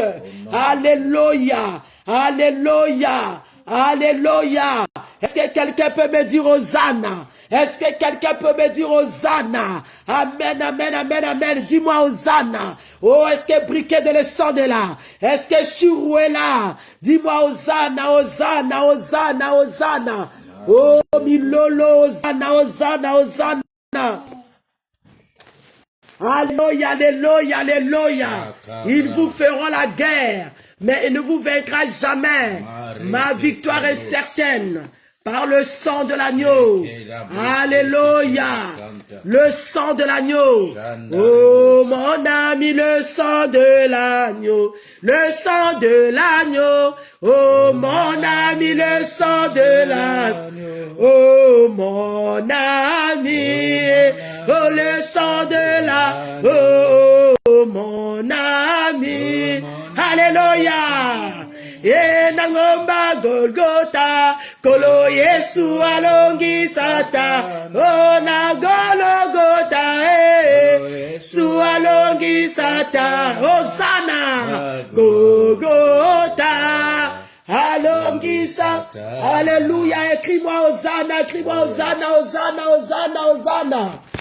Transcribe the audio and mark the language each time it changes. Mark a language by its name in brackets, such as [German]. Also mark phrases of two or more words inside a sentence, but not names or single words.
[French] Alléluia. Alléluia. Alléluia. Est-ce que quelqu'un peut me dire Hosanna? Est-ce que quelqu'un peut me dire Hosanna? Amen, amen, amen, amen. Dis-moi Hosanna. Oh, est-ce que Briquet de l'Essonne est là? Est-ce que Chirou est là? Dis-moi Hosanna, Hosanna, Hosanna, Hosanna. Oh, Milolo, Hosanna, Hosanna, Hosanna. Alléluia, alléluia, alléluia. Ils vous feront la guerre, mais il ne vous vaincra jamais. Ma victoire est certaine par le sang de l'agneau. Alléluia. Le sang de l'agneau. Oh mon ami, le sang de l'agneau. Le sang de l'agneau. Oh mon ami, le sang de l'agneau. Oh mon ami. Oh le sang de l'agneau. Oh mon ami. Alléluia. [Lingala] E nangomba Golgotha, kolo Yesu alongi sata, o na Golgotha, Yesu alongi sata, [French] Hosanna, Golgotha, [Lingala] alongi sata, [French] alléluia, écris-moi Hosanna, écris-moi Hosanna, Hosanna, Hosanna, Hosanna.